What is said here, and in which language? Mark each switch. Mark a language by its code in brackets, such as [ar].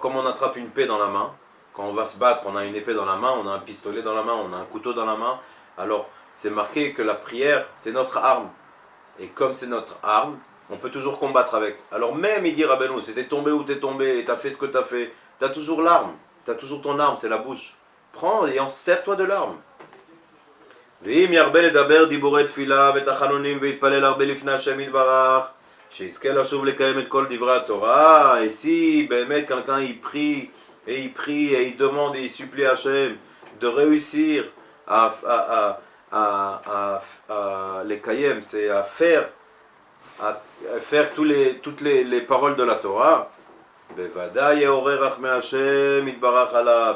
[fr] Comme on attrape une épée dans la main, quand on va se battre, on a une épée dans la main, on a un pistolet dans la main, on a un couteau dans la main. Alors c'est marqué que la prière c'est notre arme. Et comme c'est notre arme, on peut toujours combattre avec. Alors même il dit Rabbeinu, si t'es tombé où t'es tombé et t'as fait ce que t'as fait, t'as toujours l'arme, t'as toujours ton arme, c'est la bouche. Prends et en sers-toi de l'arme. [he] ואם ירבה לדבר דיבורי תפילה ותחנונים ויתפלל הרבה לפני השם יתברך, שיזכה לשוב לקיים את כל דברי התורה. [fr] Et si [he] באמת [fr] quelqu'un il prie et il demande et il supplie Hachem de réussir à les kayem, c'est à faire toutes les paroles de la Torah, [he] בוודאי יעורר רחמי השם יתברך עליו.